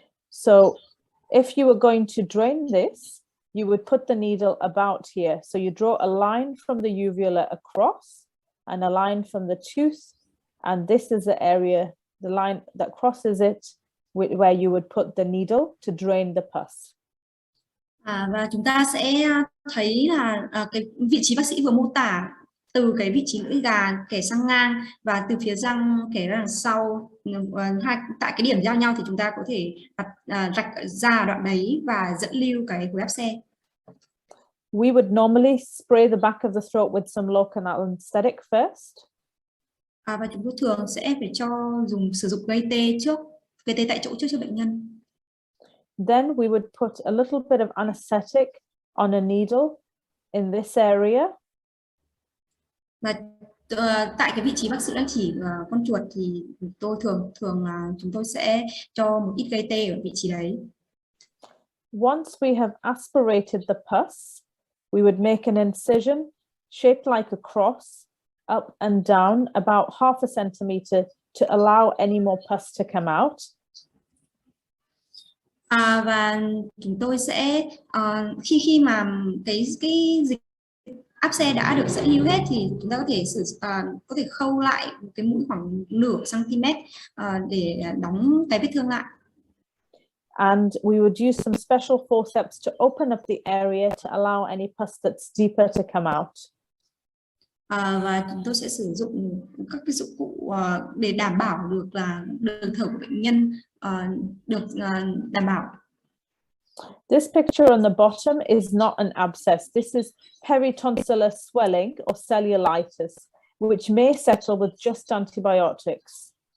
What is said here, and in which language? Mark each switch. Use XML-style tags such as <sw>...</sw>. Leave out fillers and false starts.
<en>So if you were going to drain this, you would put the needle about here. So you draw a line from the uvula across and a line from the tooth. And this is the area, the line that crosses it, where you would put the needle to drain the pus.</en> <vi>Và chúng ta sẽ thấy là cái vị trí bác sĩ vừa mô tả, từ cái vị trí lưỡi gà kẻ sang ngang và từ phía răng kẻ ra đằng sau, tại cái điểm giao nhau thì chúng ta có thể rạch ra đoạn đấy và dẫn lưu cái khối áp xe.</vi> <en>We would normally spray the back of the throat with some local anesthetic first.</en> <vi>Và chúng tôi thường sẽ phải sử dụng gây tê tại chỗ trước cho bệnh nhân.</vi> <en>Then we would put a little bit of anesthetic on a needle in this area.</en> <vi>Và tại cái vị trí bác sĩ đang chỉ con chuột thì tôi thường là chúng tôi sẽ cho một ít gây tê ở vị trí đấy.</vi> <en>Once we have aspirated the pus, we would make an incision shaped like a cross up and down about half a centimeter to allow any more pus to come out.</en> <vi>Và chúng tôi sẽ khi mà cái dịch áp xe đã được dẫn lưu hết thì chúng ta có thể khâu lại cái mũi khoảng nửa cm để đóng cái vết thương lại.</vi> <en>And we would use some special forceps to open up the area to allow any pus that's deeper to come out.</en> <vi>Và chúng tôi sẽ sử dụng các cái dụng cụ để đảm bảo được là đường thở của bệnh nhân được đảm bảo.</vi> <en>This picture on the bottom is not an abscess. This is peritonsillar swelling or cellulitis, which may settle with just antibiotics.</en>